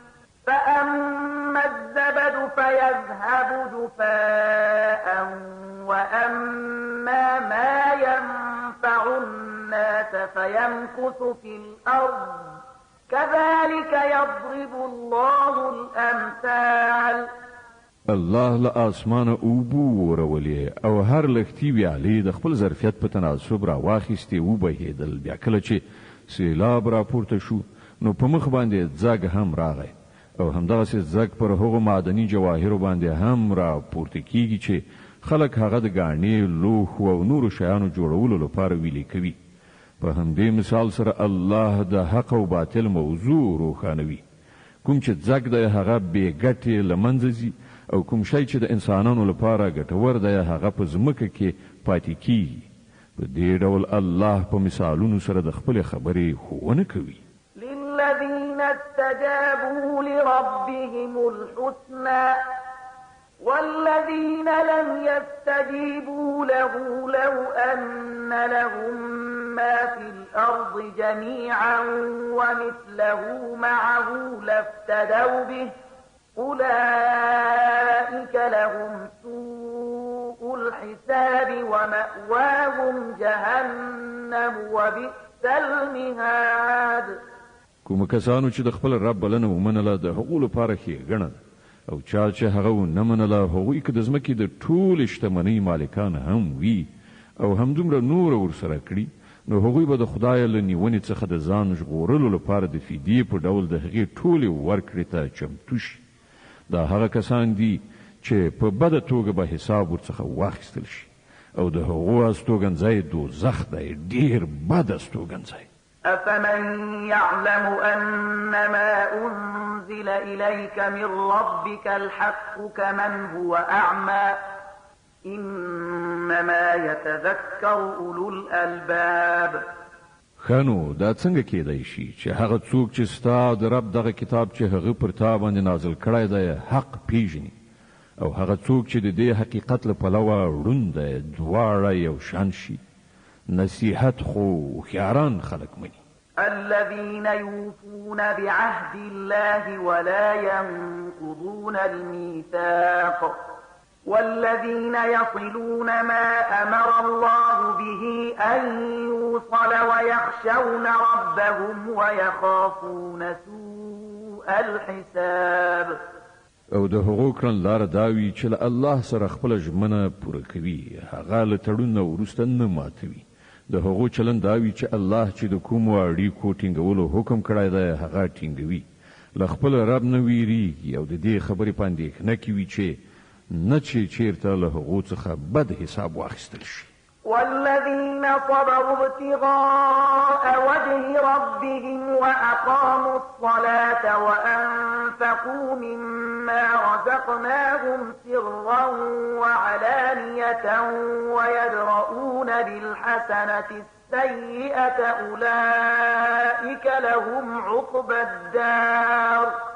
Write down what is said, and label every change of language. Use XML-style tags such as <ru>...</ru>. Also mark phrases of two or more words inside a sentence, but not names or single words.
<ar>فأما الزبد فيذهب جفاء وأما ما ينفع الناس فيمكث في الأرض كذلك يضرب الله الأمثال.</ar> <ps>الله له اسمانه اوبو ورولې او هر لښتي ویالې د خپل ظرفیت په تناسب را واخیستې وبهېدل. بیا کله چې سیلاب راپورته شو نو په مخ باندې ځګ هم راغی او همدغسې ځګ پر هغو معدني جواهرو باندې هم راپورته کیږي چې خلک هغه د ګاڼې لوښو او نورو شیانو جوړولو لپاره ویلې کوي. په همدې مثال سره الله د حق او باطل موضوع روښانوي. کوم چې ځګ دی هغه بې ګټې له منځه ځي او کوم شی چې د انسانانو لپاره ګټور دی هغه په ځمکه کې پاتې کیږي. په دې ډول الله په مثالونو سره د خپلې خبرې ښوونه کوي.</ps> <ar>للذين استجابوا لربهم الحسنى والذين لم يستجيبوا له لو أن لهم ما في الأرض جميعا ومثله معه لافتدوا به أولئك لهم سوء الحساب ومأواهم جهنم وبئس المهاد.</ar> <ps>کوم کسانو چې د خپل رب بلنه ومنله د هغو لپاره ښېګڼه ده او چا چې هغه ونه منله هغوی که د ځمکې د ټولې شتمنۍ مالکان هم وي او همدومره نور ورسره کړي نو هغوی به د خدای له نیونې څخه د ځان ژغورلو لپاره د فدیې په ډول د هغې ټولې ورکړې ته چمتو شي. دا هغه کسان دي چې په بده توګه به حساب ورڅخه واخیستل شي او د هغو استوګنځی دوزخ دی، ډېر بد استوګنځی.</ps> <ar>أفمن يعلم أنما أنزل إليك من ربك الحق كمن هو أعمى إنما يتذكر أولو الألباب.</ar> <ps>خانو دا څنګه کېدای شي چې هغه څوک چې ستا د رب دغه کتاب چې هغه پر تا باندې نازل کړی دی حق پیژني او هغه څوک چې د دې حقیقت له پلوه ړوند دی دواړه یو شان شي؟ نصیحت خو خیاران خلق منی.</ps> <ar>الذين يوفون بعهد الله ولا ينقضون الميثاق والذين يصلون ما أمر الله به أن يوصل ويخشون ربهم ويخافون سوء الحساب.</ar> <ps>او د هغو کړن لار داوي چې الله سره خپل ژمنه پوره کوي، هغه له تړون وروسته نه ماتوي. د هغو چلن داوي چې الله چې د کومو اړیکو ټینګولو حکم کړی دی هغه ټینګوي، له خپل رب نه ویریږي او د دې خبرې په اندېښنه کې وي چې نه چې چیرته له هغو څخه بد حساب واخیستل شي.</ps> <ar>والذين صبروا ابتغاء وجه ربهم وأقاموا الصلاة وأنفقوا مما رزقناهم سرا وعلانية ويدرؤون بالحسنة السيئة أولئك لهم عقبى الدار</ar>